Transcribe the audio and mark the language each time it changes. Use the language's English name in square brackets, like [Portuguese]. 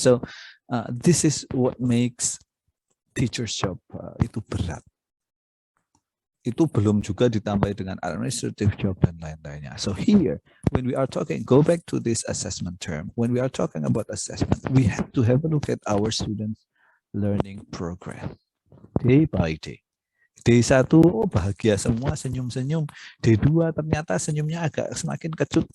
[English] So this is what makes teacher's job [Indonesian] itu berat. Itu belum juga ditambah dengan [English] administrative job [Indonesian] dan lain-lainnya. [English] So here, when we are talking, go back to this assessment term. When we are talking about assessment, we have to have a look at our students' learning progress day by day. [Indonesian] D1, oh bahagia semua, senyum-senyum. D2 ternyata senyumnya agak semakin kecut.